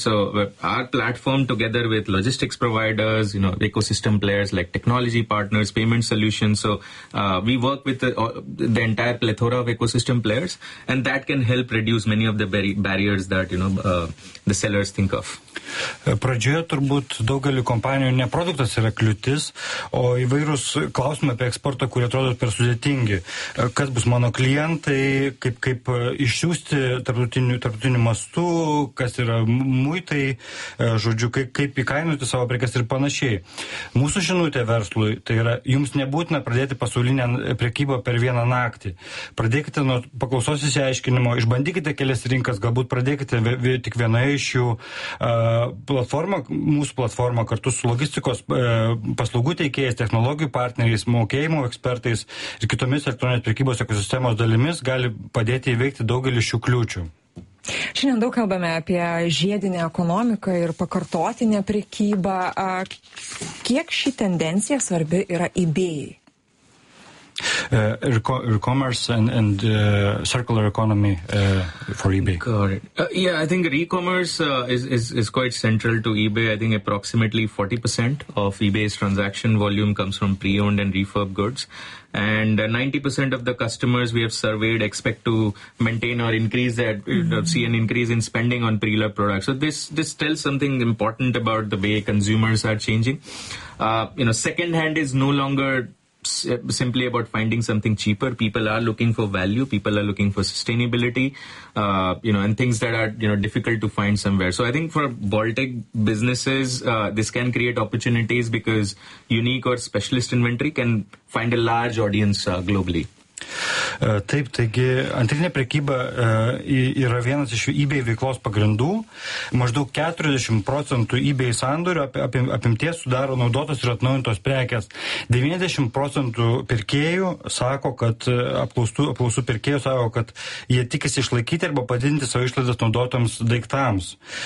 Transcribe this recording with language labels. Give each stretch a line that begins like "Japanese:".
English: So our platform, together with logistics providers, you know, ecosystem players like technology partners, payment solutions. So we work with the entire plethora of ecosystem players, and that can help reduce many of the barriers that, you know, the sellers think of.
Lithuanian: Pradžioje turbūt daugelio kompanijų ne produktas yra kliūtis, o įvairūs klausimai apie eksportą, kurie atrodo per sudėtingi. Kas bus mano klientai, kaip išsiųsti tarptautiniu mastu, kas yra muitai, žodžiu, kaip įkainuoti savo prekes ir panašiai. Mūsų žinutė verslui, tai yra, jums nebūtina pradėti pasaulinę prekybą per vieną naktį. Pradėkite nuo paklausos įsiaiškinimo, išbandykite kelias rinkas, galbūt pradėkite tik vienoje iš jų. Platforma, mūsų platforma kartu su logistikos paslaugų teikėjais, technologijų partneriais, mokėjimo ekspertais ir kitomis elektroninės prekybos ekosistemos dalimis gali padėti įveikti daugelį šių kliūčių. Šiandien daug kalbame apie žiedinę ekonomiką ir pakartotinę prekybą. Kiek ši tendencija svarbi yra eBay?
English: E-commerce and circular economy for eBay. Got it. Yeah, I think e-commerce is quite central to eBay. I think approximately 40% of eBay's transaction volume comes from pre-owned and refurb goods. And 90% of the customers we have surveyed expect to maintain or increase that, mm-hmm. see an increase in spending on pre-loved products. So this tells something important about the way consumers are changing. You know, second-hand is no longer simply about finding something cheaper. People are looking for value. People are looking for sustainability, you know, and things that are, you know, difficult to find somewhere. So I think for Baltic businesses, this can create opportunities because unique or specialist inventory can find a large audience globally.
Lithuanian: Taip, taigi antrinė prekyba yra vienas iš eBay veiklos pagrindų. Maždaug 40% eBay sandorių apimties sudaro naudotos ir atnaujintos prekės. 90% pirkėjų sako, kad apklausų pirkėjų sako, kad jie tikisi išlaikyti arba padidinti savo išlaidas naudotams daiktams.